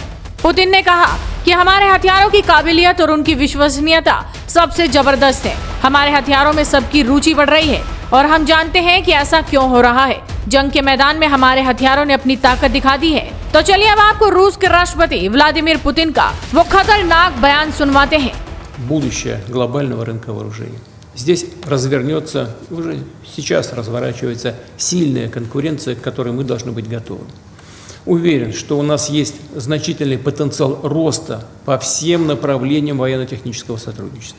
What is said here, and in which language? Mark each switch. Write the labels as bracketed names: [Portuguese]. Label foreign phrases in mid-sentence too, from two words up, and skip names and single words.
[Hindi] पुतिन ने कहा कि हमारे हथियारों की काबिलियत और उनकी विश्वसनीयता सबसे जबरदस्त है। हमारे हथियारों में सबकी रुचि बढ़ रही है और हम जानते हैं कि ऐसा क्यों हो रहा है। जंग के मैदान में हमारे हथियारों ने अपनी ताकत दिखा दी है। तो चलिए अब आपको रूस के राष्ट्रपति व्लादिमीर पुतिन का वो खतरनाक बयान सुनवाते हैं। [Russian] Будущее глобального рынка вооружений. Здесь развернется, уже сейчас разворачивается сильная конкуренция, к которой мы должны быть готовы. Уверен, что у нас есть значительный потенциал роста по всем направлениям военно-технического сотрудничества.